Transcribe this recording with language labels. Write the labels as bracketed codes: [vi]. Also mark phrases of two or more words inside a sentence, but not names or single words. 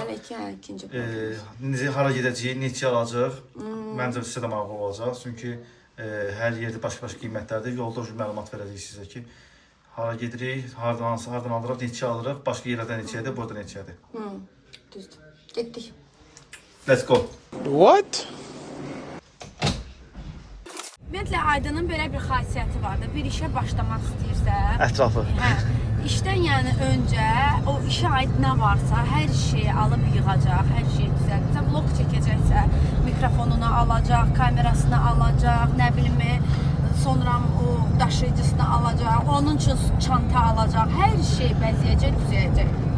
[az] İkinci vlogumuz. Hara gedəcəyik, neçə alacaq? Məncə sizə də maraqlı olacaq. Çünki hər yerdə başqa-başqa qiymətlərdir. Yolda məlumat verəcəyik sizə ki, hara gedirik, hardan alırıq, neçə alırıq, başqa yerlərdən neçədir, burada neçədir. Düzdür. Getdik. [en] Let's go. What? [az] Ümumiyyətlə, Aydının belə bir xasiyyəti vardı. Bir işə başlamaq istəyirsə, Ətrafı. hə, işdən yəni öncə o işə aid nə varsa, hər şeyi alıb yığacaq, hər şeyi düzəldəcək. Vlog çəkəcəksə, mikrofonunu alacaq, kamerasını alacaq, nə bilim, sonra o daşıyıcısını alacaq, onun üçün çanta alacaq, hər şey bəzəyəcək, düzəyəcək.